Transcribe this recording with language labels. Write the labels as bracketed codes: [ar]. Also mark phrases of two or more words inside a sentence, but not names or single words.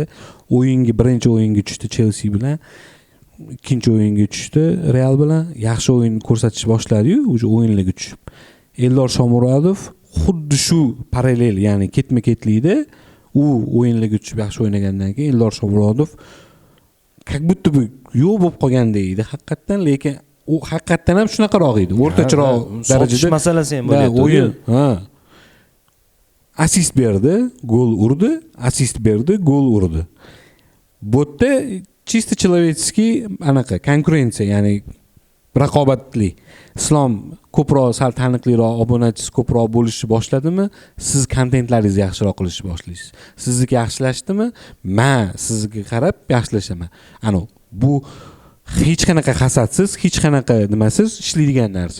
[uz] Birinchi o'yinga tushdi Chelsea bilan. Ikkinchi o'yinga tushdi Real bilan. Yaxshi o'yin ko'rsatish boshladi-yu, o'sha o'yinlarga tushib. Eldor Shomurodov xuddi shu parallel, ya'ni ketma-ketlikda u o'yinlarga tushib yaxshi o'ynagandan keyin Eldor Shomurodov [ru] как будто [uz] yo'q bo'lib qolganda edi haqiqatan, lekin u haqiqatan ham shunaqaroq edi. O'rtacharoq darajada masalasi ham bo'lyapti. O'yin, assist berdi, gol urdi, assist berdi, gol urdi. Bu yerda [ru] чисто человеческий [uz] anaqa konkurensiya, ya'ni raqobatli. Islom ko'proq sal taniqliroq, obunachisi ko'proq bo'lishni boshladimi, siz kontentlaringizni yaxshiroq qilishni boshlaysiz. Sizniki yaxshilashdimi, men sizga qarab yaxshilashaman. Bu hech qanaqa hasadsiz, hech qanaqa nimasiz ishlaydigan narsa.